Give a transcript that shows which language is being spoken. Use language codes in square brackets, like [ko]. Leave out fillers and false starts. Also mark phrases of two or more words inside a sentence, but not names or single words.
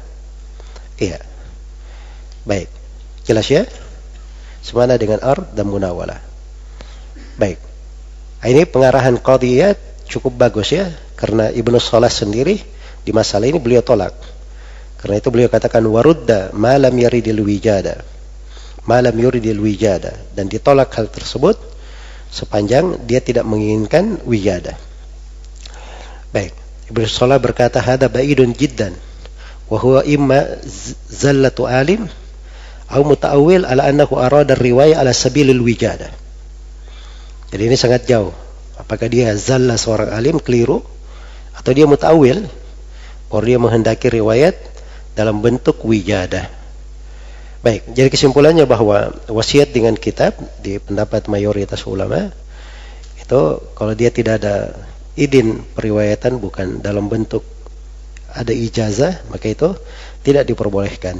[id] Iya. Baik. Jelas ya? Semakna dengan ard dan munawalah. Baik. Ini pengarahan Qadiyat cukup bagus ya, karena Ibnu Shalah sendiri di masalah ini beliau tolak. Karena itu beliau katakan [ar] وَرُدَّ ما لم يُرِدِ الوجادة. ما لم يرد الوجادة, [id] dan ditolak hal tersebut sepanjang dia tidak menginginkan wijada. Baik, Ibnu Shalah berkata [ar] هذا بعيد جدا وهو إما زلة عالم atau متأول على أنه أراد رواية على سبيل الوجادة. [id] Jadi ini sangat jauh. Apakah dia zalla seorang alim keliru atau dia muta'awil, atau dia menghendaki riwayat dalam bentuk wijadah. Baik, jadi kesimpulannya bahwa wasiat dengan kitab di pendapat mayoritas ulama itu kalau dia tidak ada idin periwayatan, bukan dalam bentuk ada ijazah, maka itu tidak diperbolehkan.